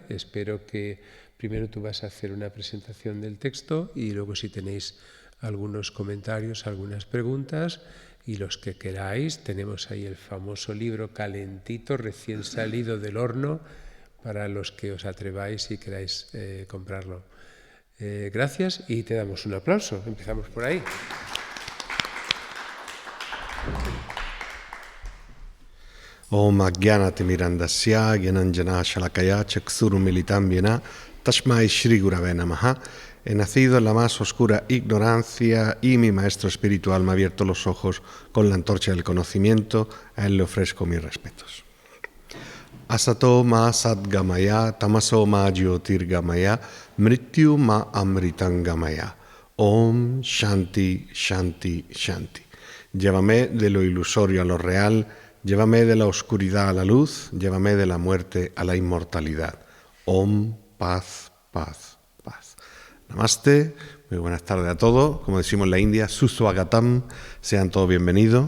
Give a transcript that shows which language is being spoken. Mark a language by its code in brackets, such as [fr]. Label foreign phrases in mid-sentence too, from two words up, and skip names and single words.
[es] Espero que primero tú vas a hacer una presentación del texto y luego, si tenéis algunos comentarios, algunas preguntas, y los que queráis, tenemos ahí el famoso libro calentito, recién salido del horno, para los que os atreváis y queráis comprarlo. Gracias y te damos un aplauso. Empezamos por ahí. [sa] ॐ अज्ञानतिमिरान्धस्य ज्ञानाञ्जन शलाकया चक्षुरुन्मीलितं येन तस्मै श्री गुरवे नमः. [es] He nacido en la más oscura ignorancia y mi maestro espiritual me ha abierto los ojos con la antorcha del conocimiento. A él le ofrezco mis respetos. [sa] असतो मा सद्गमय, तमसो मा ज्योतिर्गमय, मृत्यु मा अमृतंगमय. ॐ शान्ति शान्ति शान्ति. [es] Llévame de lo ilusorio a lo real. Llévame de la oscuridad a la luz, llévame de la muerte a la inmortalidad. Om, paz, paz, paz. Namaste, muy buenas tardes a todos. Como decimos en la India, Suswagatam, sean todos bienvenidos.